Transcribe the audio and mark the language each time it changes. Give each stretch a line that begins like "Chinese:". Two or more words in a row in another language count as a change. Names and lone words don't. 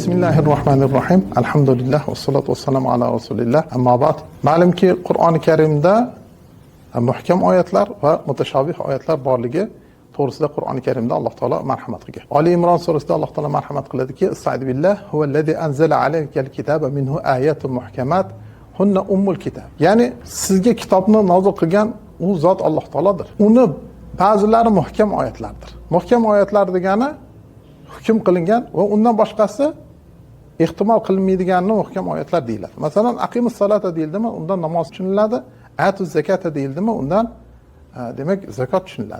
Arabic: بسم الله الرحمن الرحيم. الحمد لله والصلاة والسلام على رسول الله أما بعد.
Uzbek: Ma'lumki Qur'oni Karimda muhkam oyatlar va mutashobih oyatlar borligi to'g'risida Qur'oni Karimda Alloh taolo marhamat qilgan. Ali Imron surasida Alloh taolo marhamat qiladiki,
Arabic: "أستعيذ بالله هو الذي أنزل عليك الكتاب منه آيات محكمات هن أم الكتاب."
Uzbek: Ya'ni sizga kitobni nozil qilgan u zot Alloh taolodir. Uni ba'zilari muhkam oyatlardir. Muhkam oyatlar degani hukm qilingan va undan boshqasi ehtimol qilinmaydiganini muhkam oyatlar deyiladi. Masalan,
Arabic: أقيموا الصلاة
Uzbek: deyildimi, undan namoz tushuniladi.
Arabic: آتوا الزكاة
Uzbek: deyildimi, undan demak zakot tushuniladi.